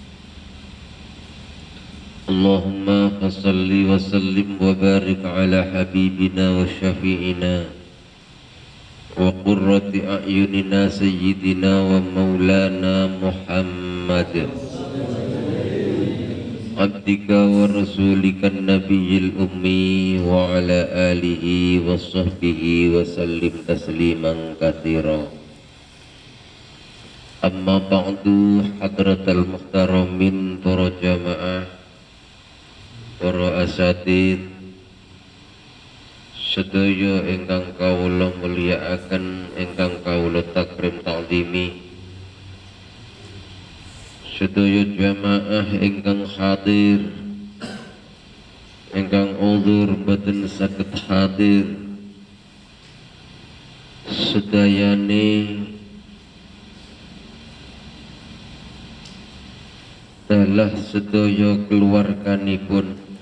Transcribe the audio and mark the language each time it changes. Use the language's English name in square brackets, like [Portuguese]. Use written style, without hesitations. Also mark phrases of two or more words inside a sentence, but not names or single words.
[Arabic] اللهم فصل وسلم وبارك على حبيبنا وشفيعنا وقرة أعيننا سيدنا ومولانا محمد عبدك ورسولك النبي الأمي وعلى آله وصحبه وسلم تسليما كثيرا. أما بعد, حضرة المحترمين, [Javanese] para jamaah, para asatid sedaya ingkang kawula mulyakaken, ingkang kawula [Arabic] تكريم تعظيمي, [Javanese] sedaya jamaah ingkang hadir, ingkang uzur boten saged hadir, sedayane dalah sedaya keluarganipun,